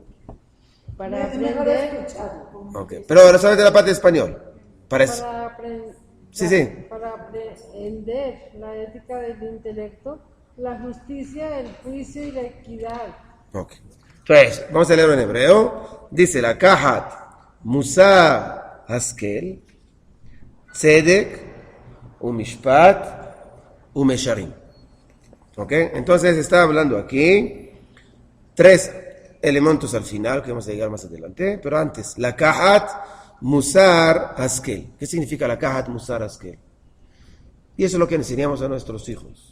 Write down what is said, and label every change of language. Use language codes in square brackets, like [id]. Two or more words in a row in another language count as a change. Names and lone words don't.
[es] Para aprender, Ok, pero ahora solamente la parte de español. Sí. para aprender la ética del intelecto, la justicia, el juicio y la equidad. Ok. Entonces, vamos a leerlo en hebreo. [he] Dice, לקחת מוסר השכל צדק ומשפט ומישרים. [es] Ok, entonces está hablando aquí 3 elementos al final que vamos a llegar más adelante, pero antes, [he] לקחת מוסר השכל. [es] ¿Qué significa [he] לקחת מוסר השכל? [es] Y eso es lo que enseñamos a nuestros hijos.